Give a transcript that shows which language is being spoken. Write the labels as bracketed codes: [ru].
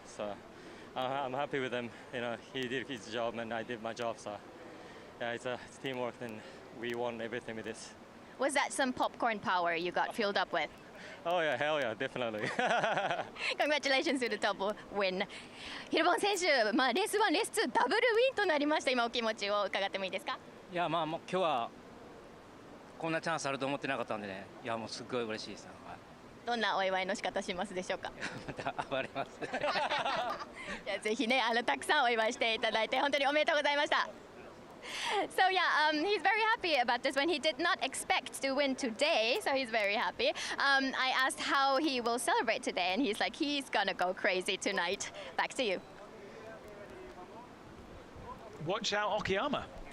[en] So I'm happy with him. He did his job and I did my job. So yeah, it's teamwork, and we won everything with this. Was that some popcorn power you got filled up with? Oh yeah, hell yeah, definitely. Congratulations to the double win. [ja] ヒルボン選手、レース1、レース2ダブルウィンとなりました。今お気持ちを伺ってもいいですか？いや、もう今日はこんなチャンスあると思ってなかったんでね。いや、もうすっごい嬉しいです。どんなお祝いの仕方しますでしょうか？また暴れます。じゃあぜひね、たくさんお祝いしていただいて本当におめでとうございました。 [en] So yeah, he's very happy about this one. He did not expect to win today, so he's very happy. I asked how he will celebrate today, and he's like, he's gonna go crazy tonight. Back to you. Watch out, Okayama.